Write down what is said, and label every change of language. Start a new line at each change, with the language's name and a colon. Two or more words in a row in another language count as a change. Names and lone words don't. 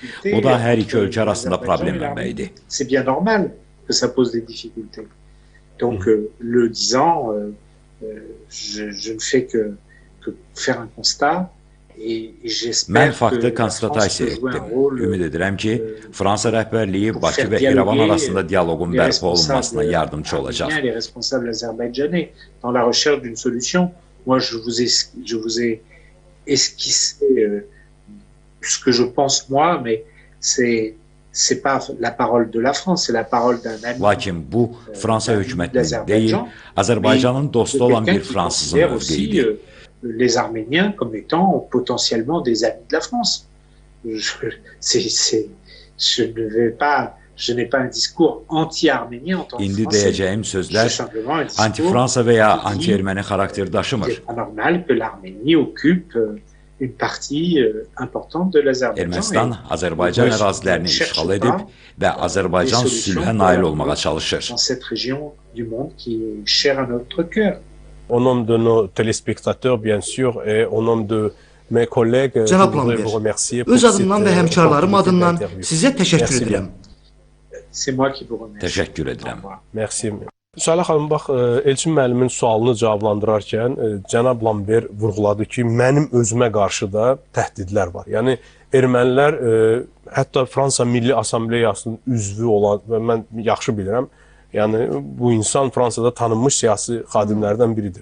Azerbaijani: O da hər iki ölkə arasında problem mənbəyidir.
French: C'est bien normal. que ça pose des difficultés. Donc, le disant, je ne fais que faire un constat.
Azerbaijani: Mən faktı konstatasiya etdim. Ümid edirəm ki, Fransa rəhbərliyi Bakı və İrəvan arasında dialoqun bərpa olunmasına yardımcı olacaq.
French: Les responsables azerbaïdjanais dans la recherche d'une solution. Moi, je vous ai esquissé ce que je pense moi, mais c'est pas la parole de la France, c'est la parole d'un ami.
Azerbaijani: Lakin bu Fransa hökumətinin deyil, Azərbaycanın dostu olan bir fransızın mövqeyidir.
French: Les Arméniens comme étant potentiellement des amis de la France. Je n'ai pas un discours anti-arménien en tant que
Azerbaijani: İndi
French: français.
Azerbaijani: deyəcəyim sözlər anti-Fransa və ya anti-erməni xarakter daşımır.
French: C'est pas normal que l'Arménie occupe une partie importante de l'Azerbaïdjan.
Azerbaijani: Ermənistan Azərbaycan ərazilərini işğal edib və Azərbaycan sülhə nail olmağa çalışır.
French: Dans cette région du monde qui est chère à notre cœur. Au nom de nos téléspectateurs, bien sûr, et au nom de mes collègues, je voudrais vous remercier pour
Azerbaijani: öz adımdan və həmkarlarım adından
French: interview.
Azerbaijani: sizə təşəkkür edirəm.
French: C'est moi qui vous remercie.
Azerbaijani: Təşəkkür edirəm.
French: Merci.
Azerbaijani: Salah xanım, bax, Elçin müəllimin sualını cavablandırarkən cənab Lambert vurğuladı ki, mənim özümə qarşı da təhdidlər var. Yəni, ermənilər, hətta Fransa Milli Assambleyasının üzvü olan, və mən yaxşı bilirəm, yəni bu insan Fransada tanınmış siyasi xadimlərdən biridir.